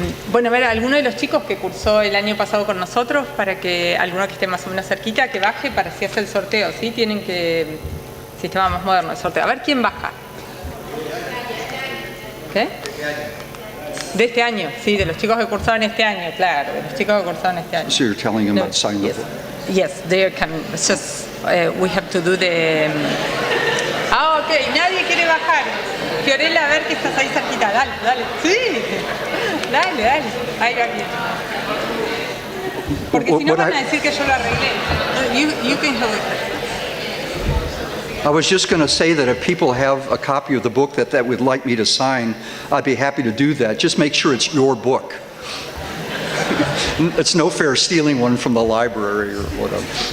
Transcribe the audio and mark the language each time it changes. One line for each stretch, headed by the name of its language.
Spanish: Bueno, a ver, alguno de los chicos que cursó el año pasado con nosotros, para que alguno que esté más o menos cerquita, que baje para si hace el sorteo, ¿sí? Tienen que, sistema más moderno de sorteo. A ver, ¿quién baja? ¿Qué? De este año, sí, de los chicos que cursaron este año, claro, de los chicos que cursaron este año.
English: So you're telling them about sign the Yes, book? yes, they are coming. It's just, we have to do the...
Spanish: ok, nadie quiere bajar. Fiorella, a ver que estás ahí cerquita, dale, dale. Sí, dale, dale, ahí va bien. Porque si no van a decir que yo lo arreglé.
English: You can hold it. I was just going to say that if people have a copy of the book that would like me to sign, I'd be happy to do that. Just make sure it's your book. It's no fair stealing one from the library or whatever.